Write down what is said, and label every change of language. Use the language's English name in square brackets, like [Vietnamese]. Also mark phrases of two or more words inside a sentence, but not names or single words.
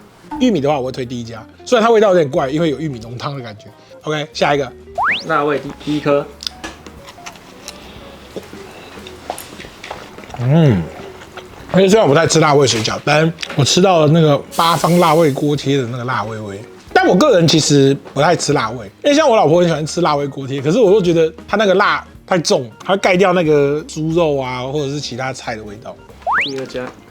[Chinese] 玉米的話，我會推第一家，雖然它味道有點怪，因為有玉米濃湯的感覺。OK， 下一個，辣味第一顆。而且雖然我不太吃辣味水餃，但我吃到了那個八方辣味鍋貼的那個辣味味。但我個人其實不太吃辣味，因為像我老婆很喜歡吃辣味鍋貼，可是我都覺得它那個辣太重，它會蓋掉那個豬肉啊或者是其他菜的味道。第二家，